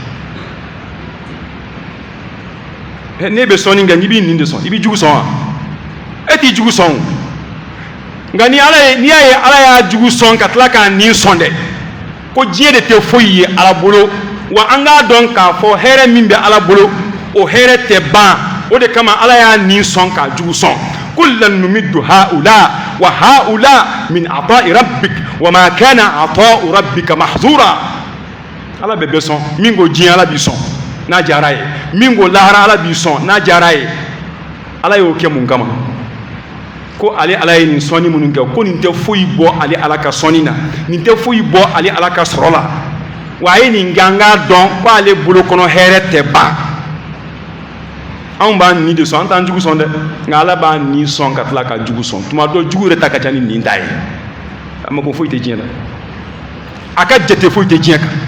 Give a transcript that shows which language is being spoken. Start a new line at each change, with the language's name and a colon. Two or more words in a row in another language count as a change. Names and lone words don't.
Bambara: ne bɛ sɔnni kɛ n'i b'i nin de sɔn i bɛ jugu sɔn wa e t'i jugu sɔn nka n'i y'a ye ala y'a jugu sɔn ka tila k'a nin sɔn dɛ ko diɲɛ de tɛ foyi ye ala bolo wa an k'a dɔn k'a fɔ hɛrɛ min bɛ ala bolo o hɛrɛ tɛ ban o de kama ala y'a nin sɔn k'a jugu sɔn
Arabic: كلا نمد هؤلاء وهؤلاء من عطاء ربك وما كان عطاء ربك محظورا
Bambara: ala bɛ bɛɛ sɔn min ko diɲɛ ala b'i sɔn n'a diyara ye min ko lahara ala b'i sɔn n'a diyara ye ala y'o kɛ mun kama ko ale ala ye nin sɔnni minnu kɛ ko nin tɛ foyi bɔ ale ala ka sɔnni na nin tɛ foyi bɔ ale ala ka sɔrɔ la wa a ye nin ganga dɔn ko ale bolo kɔnɔ hɛrɛ tɛ ban anw b'a nin de sɔn an t'an jugu sɔn dɛ nka ala b'a nin sɔn ka tila ka jugu sɔn tuma dɔ jugu yɛrɛ ta ka ca ni nin ta ye a ma ko foyi tɛ diɲɛ la a ka jate foyi tɛ diɲɛ kan